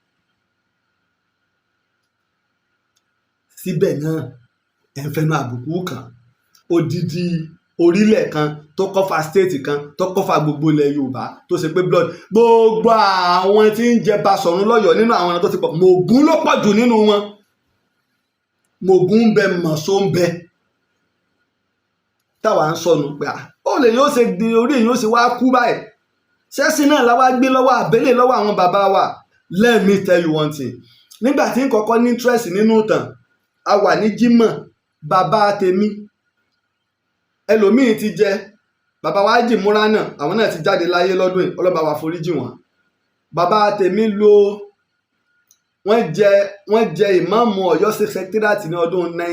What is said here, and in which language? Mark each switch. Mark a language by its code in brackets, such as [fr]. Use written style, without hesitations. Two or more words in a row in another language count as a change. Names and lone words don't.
[yo] síbẹ̀ náà ẹ̀ ń fẹnu àbùkù kan odidi orílẹ̀ kan tó kọ́fà stéètì kan tó kọ́fà gbogbo ilẹ̀ Yorùbá tó ṣe pé blood gbogbo àwọn tí ń jẹ Basọ̀run lọ́yọ̀ọ́ nínú àwọn tó ti pọ̀ Mògún ló pọ̀ jù nínú wọn Mògún ń bẹ Mọ̀ṣọ́ ń bẹ táwa ń sọnù pé ó lè yóò ṣe di orí èyí ó sì wá kú báyìí ṣẹ́sìn náà la wá gbé lọ́wọ́ àbẹ́lẹ̀ lọ́wọ́ àwọn bàbá wa. [en] Let me tell you one thing [yo] nígbà tí n kọ́kọ́ ní interest nínú ìtàn a wà ní Jímọ̀ bàbá tèmi ẹlòmíín ti jẹ bàbá wa jì múra náà àwọn náà ti jáde láyé lọ́dún yìí ọlọ́ba wa foríjì wọn bàbá tèmi wọ́n jẹ ìmáàmù Ọ̀yọ́ State Secretariat ní ọdún